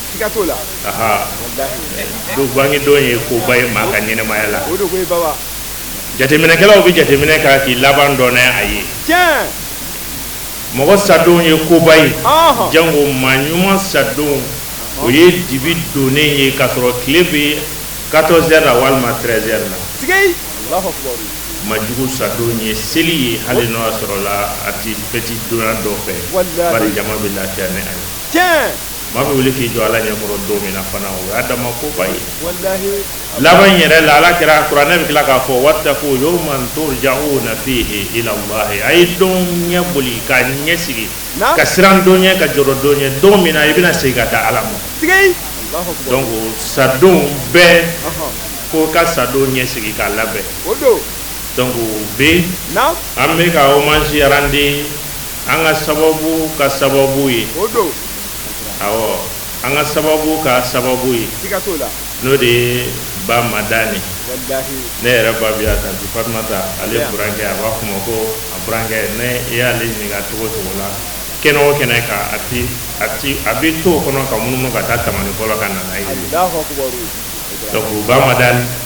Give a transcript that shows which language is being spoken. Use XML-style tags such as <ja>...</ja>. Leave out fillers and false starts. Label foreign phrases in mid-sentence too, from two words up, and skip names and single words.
<bm>don bangedon ye koba ye maa ka ɲɛnɛmaya la jateminɛkɛlaw bɛ jateminɛ k'a k'i laban dɔn n'a a ye mɔgɔ sadon ye koba ye jango maa ɲuman sadon o ye dibi donnen ye k'a sɔrɔ tile bɛ 14 heures la walima 13 heures la majugu sadon ye seli ye hali n'o y'a sɔrɔ la a ti fɛti donna dɔ fɛ bari jama bɛ lafiya ni a ye maa bɛ wuli k'i jɔ ala ɲɛkɔrɔ don min na fana o y'a dama koba ye laban yɛrɛ la ala kɛra kuranɛ bɛ tila k'a fɔ</bm> <ar>واتقوا يوما ترجعون فيه إلى الله</ar> <bm>a ye don ɲɛ boli ka ɲɛ sigi ka siran don ɲɛ ka jɔrɔ don ɲɛ don min na i bɛna segin ka taa ala ma donc sadon bɛɛ ko ka sadon ɲɛ sigi k'a labɛn donc bi an bɛ ka</bm> <fr>hommage rendre</fr> <bm>an ka sababu ye awɔ an ka sababu ka sababu ye n'o de ye ba madani ne yɛrɛ ba bi a tanti Fatumata ale burankɛ a b'a fɔ ma ko a burankɛ ne i y'ale ɲininka cogo cogo la kɛnɛ o kɛnɛ ka a bɛ to o kɔnɔ ka munumunu ka taa tamani fɔlɔ ka nana ye donc ba madani</bm>